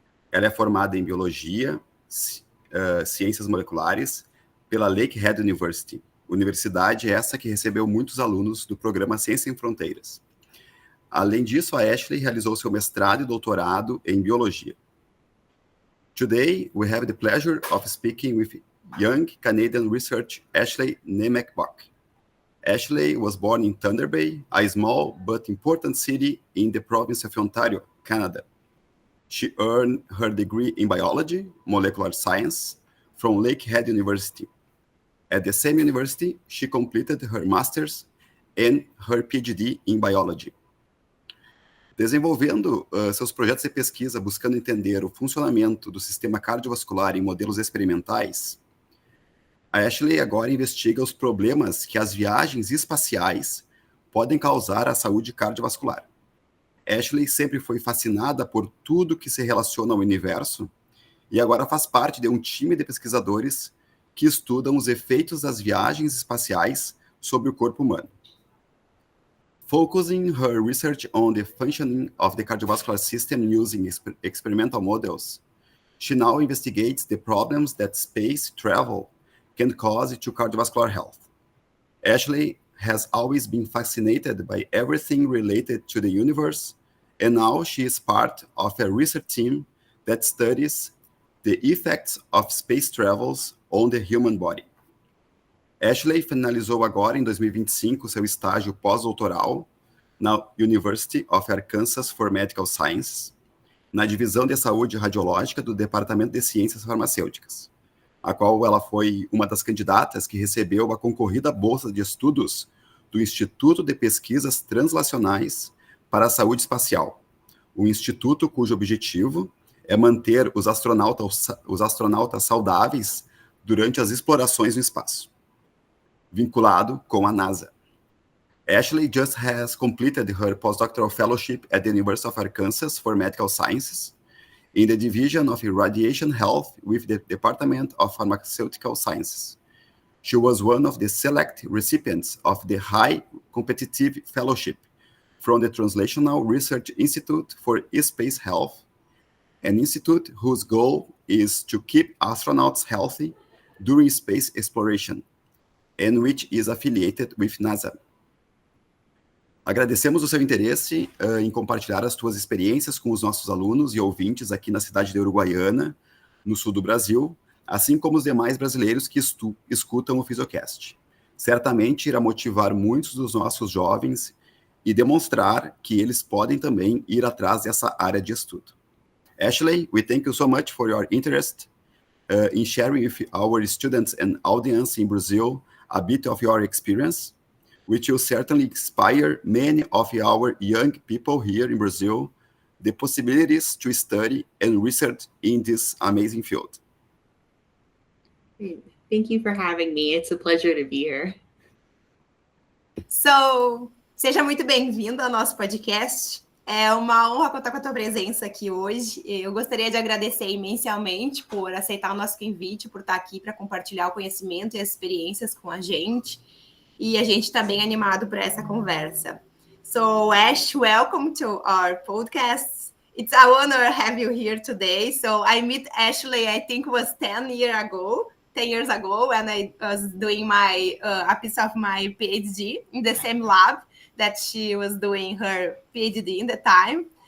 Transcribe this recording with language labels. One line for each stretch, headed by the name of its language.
Portuguese: Ela é formada em biologia, ciências moleculares, pela Lakehead University, universidade essa que recebeu muitos alunos do programa Ciências Sem Fronteiras. Além disso, a Ashley realizou seu mestrado e doutorado em biologia.
English: Today, we have the pleasure of speaking with young Canadian researcher Ashley Nemec-Bakk. Ashley was born in Thunder Bay, a small but important city in the province of Ontario, Canada. She earned her degree in biology, molecular science, from Lakehead University. At the same university, she completed her master's and her PhD in biology.
Portuguese: Desenvolvendo seus projetos de pesquisa buscando entender o funcionamento do sistema cardiovascular em modelos experimentais, a Ashley agora investiga os problemas que as viagens espaciais podem causar à saúde cardiovascular. Ashley sempre foi fascinada por tudo que se relaciona ao universo e agora faz parte de um time de pesquisadores que estudam os efeitos das viagens espaciais sobre o corpo humano.
English: Focusing her research on the functioning of the cardiovascular system using experimental models, she now investigates the problems that space travel can cause to cardiovascular health. Ashley has always been fascinated by everything related to the universe, and now she is part of a research team that studies the effects of space travels on the human body.
Portuguese: Ashley finalizou agora, em 2025, seu estágio pós-doutoral na University of Arkansas for Medical Sciences, na divisão de saúde radiológica do Departamento de Ciências Farmacêuticas, a qual ela foi uma das candidatas que recebeu a concorrida bolsa de estudos do Instituto de Pesquisas Translacionais para a Saúde Espacial, um instituto cujo objetivo é manter os astronautas saudáveis durante as explorações no espaço, vinculado com a NASA.
English: Ashley just has completed her postdoctoral fellowship at the University of Arkansas for Medical Sciences, in the Division of Radiation Health with the Department of Pharmaceutical Sciences. She was one of the select recipients of the High Competitive Fellowship from the Translational Research Institute for Space Health, an institute whose goal is to keep astronauts healthy during space exploration, and which is affiliated with NASA.
Portuguese: Agradecemos o seu interesse em compartilhar as suas experiências com os nossos alunos e ouvintes aqui na cidade de Uruguaiana, no sul do Brasil, assim como os demais brasileiros que escutam o PhysioCast. Certamente irá motivar muitos dos nossos jovens e demonstrar que eles podem também ir atrás dessa área de estudo.
English: Ashley, we thank you so much for your interest in sharing with our students and audience in Brazil a bit of your experience, which will certainly inspire many of our young people here in Brazil the possibilities to study and research in this amazing field. Thank you for having me. It's a pleasure to be here.
Portuguese: So, seja muito bem-vindo ao nosso podcast. É uma honra contar com a tua presença aqui hoje. Eu gostaria de agradecer imensamente por aceitar o nosso convite, por estar aqui para compartilhar o conhecimento e as experiências com a gente. E a gente está bem animado para essa conversa.
English: So, Ash, welcome to our podcast. It's an honor to have you here today. So, I met Ashley, I think it was 10 years ago, when I was doing a piece of my PhD in the same lab that she was doing her PhD in the time.